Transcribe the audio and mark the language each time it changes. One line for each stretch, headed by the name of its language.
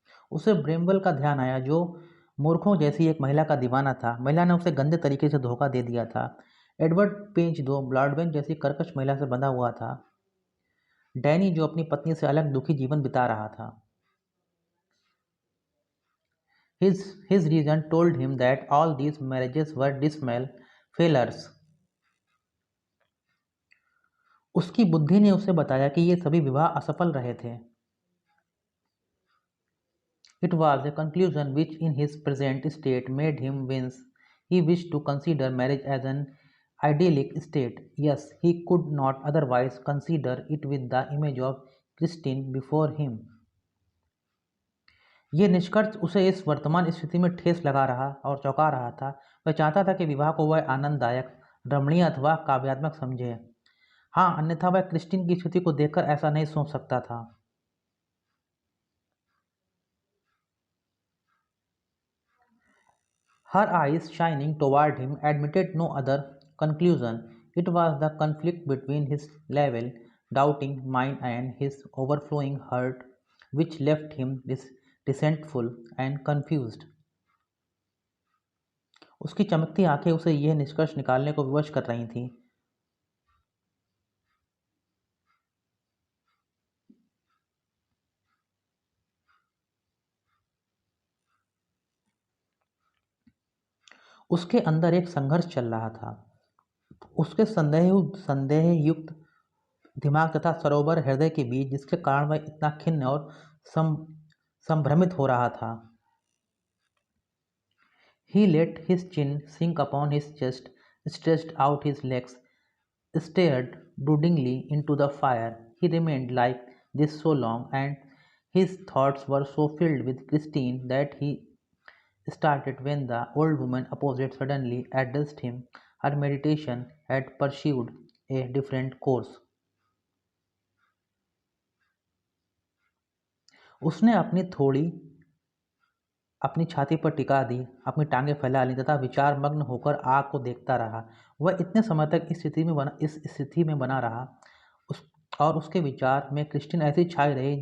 Hindi: उसे ब्रेमवेल का ध्यान आया, जो मूर्खों जैसी एक महिला का दीवाना था। महिला ने उसे गंदे तरीके से धोखा दे दिया था। एडवर्ड पेंच दो ब्लॉडबेन जैसी कर्कश महिला से बंधा हुआ था। डैनी जो अपनी पत्नी से अलग दुखी जीवन बिता रहा था।
English: His reason told him that all these marriages were dismal failures.
Hindi: उसकी बुद्धि ने उसे बताया कि ये सभी विवाह असफल रहे थे।
English: It was a conclusion which in his present state made him wince. He wished to consider marriage as an idyllic state. Yes, he could not otherwise consider it with the image of Christine before him.
Hindi: ये निष्कर्ष उसे इस वर्तमान स्थिति में ठेस लगा रहा और चौंका रहा था। वह चाहता था कि विवाह को वह आनंददायक, रमणीय अथवा काव्यात्मक समझे। हाँ, अन्यथा वह क्रिस्टीन की स्थिति को देखकर ऐसा नहीं सोच सकता था।
English: Her eyes, shining toward him, admitted no other conclusion. It was the conflict between his level, doubting mind and his overflowing heart which left him resentful and confused.
Hindi: उसकी चमकती आंखें उसे यह निष्कर्ष निकालने को विवश कर रही थीं। उसके अंदर एक संघर्ष चल रहा था। उसके संदेहयुक्त दिमाग तथा सरोवर हृदय के बीच, जिसके कारण वह इतना खिन्न और संभ्रमित हो रहा था।
English: He let his chin sink upon his chest, stretched out his legs, stared broodingly into the fire. He remained like this so long, and his thoughts were so filled with Christine that he started when the old woman opposite suddenly addressed him. Her meditation had pursued a different course.
Hindi: उसने अपनी छाती पर टिका दी, अपनी टांगें फैला लीं तथा विचार मग्न होकर आग को देखता रहा। वह इतने समय तक इस स्थिति में बना रहा और उसके विचार में क्रिस्टीन ऐसी छाई रही।